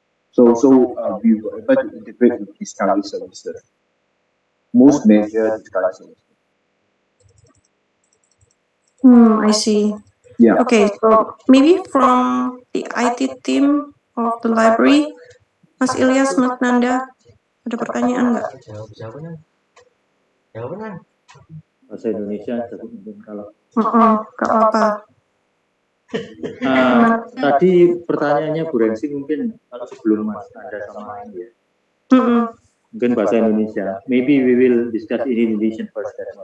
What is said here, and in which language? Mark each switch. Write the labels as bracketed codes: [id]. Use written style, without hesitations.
[en] So we were able to integrate with discovery services, most major discovery services. I see. Yeah. Okay, so maybe from the IT team of the library, Mas Ilyas, Mas Nanda, [id] ada pertanyaan nggak? Jawaban bahasa Indonesia mungkin kalau. Nggak apa-apa. Tadi pertanyaannya Bu Rensi mungkin kalau sebelum Mas Nanda sama ini ya. Mungkin bahasa Indonesia. [en] Maybe we will discuss in Indonesian first.